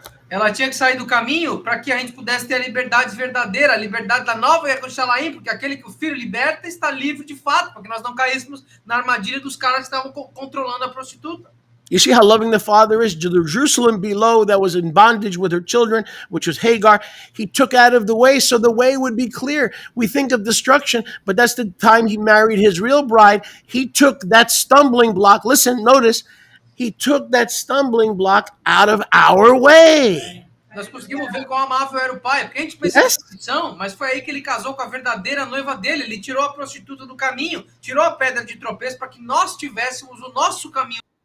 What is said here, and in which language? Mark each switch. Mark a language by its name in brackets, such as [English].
[Portuguese] Ela tinha que sair do caminho para que a gente pudesse ter a liberdade verdadeira, a liberdade da nova Jerusalém, porque aquele que o Filho liberta está livre de fato, para que nós não caíssemos na armadilha dos caras que estavam controlando a prostituta. [English] You see how loving the Father is? The Jerusalem below that was in bondage with her children, which was Hagar, he took out of the way so the way would be clear. We think of destruction, but that's the time he married his real bride. He took that stumbling block. Listen, notice, he took that stumbling block out of our way. [Portuguese] Nós conseguimos ver quão amável era o pai, porque a gente pensa em prostituição, mas foi aí que ele casou com a verdadeira noiva dele. Ele tirou a prostituta do caminho, tirou a pedra de tropeço para que nós tivéssemos o nosso caminho.